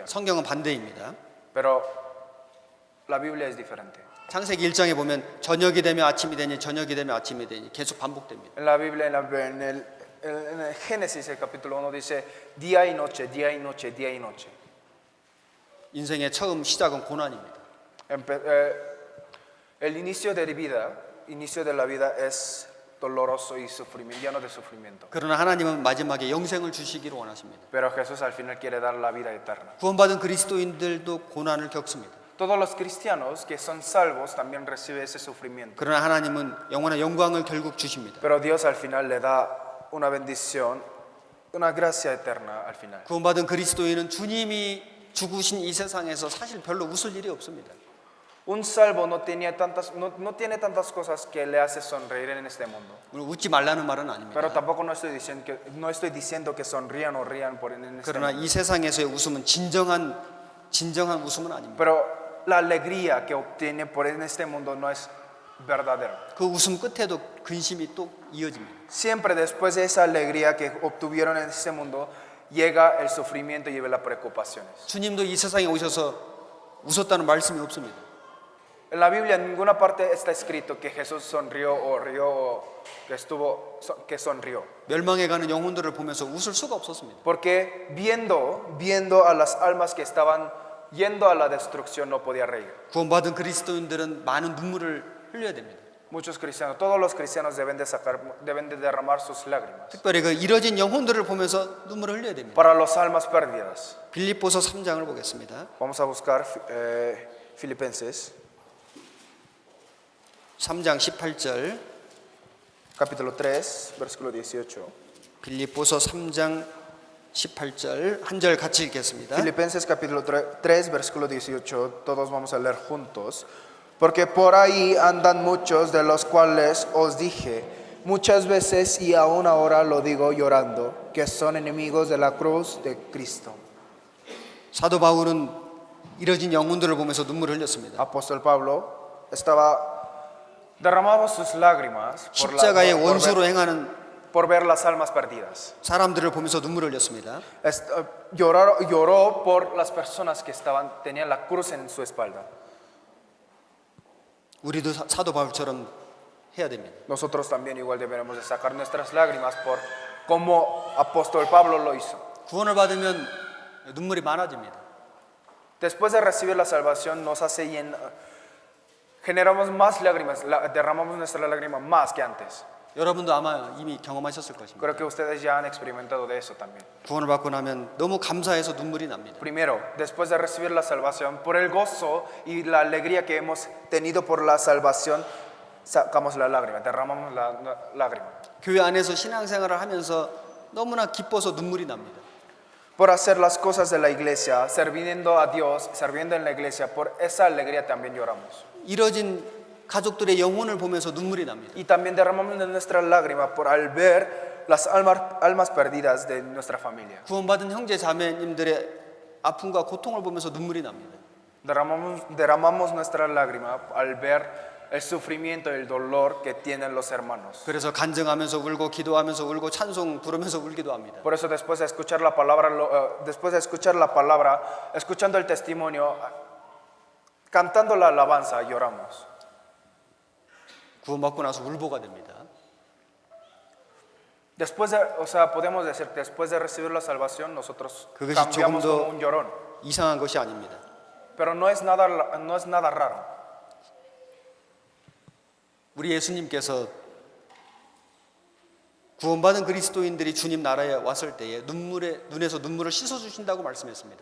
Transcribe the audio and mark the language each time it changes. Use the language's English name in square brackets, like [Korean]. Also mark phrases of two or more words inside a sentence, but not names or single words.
[Korean] 성경은 반대입니다. [Spanish] Pero la Biblia es diferente. [Korean] 창세기 1장에 보면 저녁이 되면 아침이 되니 저녁이 되면 아침이 되니 계속 반복됩니다. [Spanish] En la Biblia, en el Génesis, el capítulo 1 dice día y noche, día y noche, día y noche. [Korean] 인생의 처음 시작은 고난입니다. [Spanish] El inicio de la vida es doloroso y lleno de sufrimiento. [Korean] 그러나 하나님은 마지막에 영생을 주시기를 원하십니다. [Spanish] Pero Jesús al final quiere dar la vida eterna. [Korean] 구원받은 그리스도인들도 고난을 겪습니다. [Spanish] Todos los cristianos que son salvos también reciben ese sufrimiento. [Korean] 그러나 하나님은 영원한 영광을 결국 주십니다. [Spanish] Pero Dios al final le da una bendición, una gracia eterna al final. [Korean] 구원받은 그리스도인은 주님이 죽으신 이 세상에서 사실 별로 웃을 일이 없습니다. [Spanish] Un salvo no tiene tantas cosas que le hace sonreír en este mundo. [Korean] 물론 웃지 말라는 말은 [Spanish] Pero [Korean] 아닙니다. [Spanish] tampoco no estoy diciendo que sonrían o rían en este [Korean] 그러나 [Spanish] mundo. [Korean] 이 세상에서의 웃음은 진정한 웃음은 아닙니다. [Spanish] Pero la alegría que obtiene en este mundo no es verdadera. [Korean] 그 웃음 끝에도 근심이 또 이어집니다. [Spanish] Siempre después de esa alegría que obtuvieron en este mundo, llega el sufrimiento y llega las preocupaciones. [Korean] 주님도 이 세상에 오셔서 웃었다는 말씀이 없습니다. [Spanish] En la Biblia en ninguna parte está escrito que Jesús sonrió o rió o que sonrió. [Korean] 멸망해 가는 영혼들을 보면서 웃을 수가 없었습니다. [Spanish] Porque viendo a las almas que estaban yendo a la destrucción no podía reír. [Korean] 구원받은 그리스도인들은 많은 눈물을 흘려야 됩니다. [Spanish] Muchos cristianos, todos los cristianos deben de derramar sus lágrimas. [Korean] 특별히 그 잃어진 영혼들을 보면서 눈물을 흘려야 됩니다. [Spanish] Para las almas perdidas. [Korean] 빌립보서 3장을 보겠습니다. [Spanish] Vamos a buscar Filipenses, [Korean] 3장 18절. [Spanish] capítulo 3, versículo 18. [Korean] 빌립보서 3장 18절 한 절 같이 읽겠습니다. [Spanish] Filipenses capítulo 3, versículo 18, todos vamos a leer juntos. Porque por ahí andan muchos de los cuales os dije muchas veces y aún ahora lo digo llorando, que son enemigos de la cruz de Cristo. [Korean] 사도 바울은 이뤄진 영혼들을 보면서 눈물을 흘렸습니다. [Spanish] Apóstol Pablo estaba derramando sus lágrimas [Korean] 십자가의 원수로 행하는 [Spanish] por ver las almas perdidas. [Korean] 사람들을 보면서 눈물을 흘렸습니다. [Spanish] Lloró por las personas que tenían la cruz en su espalda. [Korean] 우리도 사도 바울처럼 해야 됩니다. [Spanish] Nosotros también igual deberemos de sacar nuestras lágrimas por como apóstol Pablo lo hizo. [Korean] 구원을 받으면 눈물이 많아집니다. [Spanish] Después de recibir la salvación nos hace generamos más lágrimas, derramamos nuestra lágrima más que antes. [Korean] 여러분도 아마 이미 경험하셨을 것입니다. [Spanish] Creo que ustedes ya han experimentado de eso también. [Korean] 구원을 받고 나면 너무 감사해서 눈물이 납니다. [Spanish] Primero, después de recibir la salvación, por el gozo y la alegría que hemos tenido por la salvación, sacamos la lágrima, derramamos la lágrima. [Korean] 교회 안에서 신앙생활을 하면서 너무나 기뻐서 눈물이 납니다. [Spanish] Por hacer las cosas de la iglesia, sirviendo a Dios, sirviendo en la iglesia, por esa alegría también lloramos. [Korean] 이뤄진 가족들의 영혼을 보면서 눈물이 납니다. [Spanish] Y también derramamos nuestra lágrima por al ver las almas perdidas de nuestra familia. [Korean] 구원받은 형제 자매님들의 아픔과 고통을 보면서 눈물이 납니다. [Spanish] Derramamos nuestra lágrima al ver el sufrimiento y el dolor que tienen los hermanos. [Korean] 그래서 간증하면서 울고 기도하면서 울고 찬송 부르면서 울기도 합니다. [Spanish] Por eso después de escuchar la palabra, escuchando el testimonio, cantando la alabanza, lloramos. [Korean] 구원받고 나서 울보가 됩니다. [Spanish] Después podemos decir que después de recibir la salvación, nosotros [Korean] 그것이 [Spanish] cambiamos [Korean] 조금도 [Spanish] como un llorón. [Korean] 이상한 것이 아닙니다. [Spanish] Pero no es nada raro. [Korean] 우리 예수님께서 구원받은 그리스도인들이 주님 나라에 왔을 때에 눈에서 눈물을 씻어주신다고 말씀했습니다.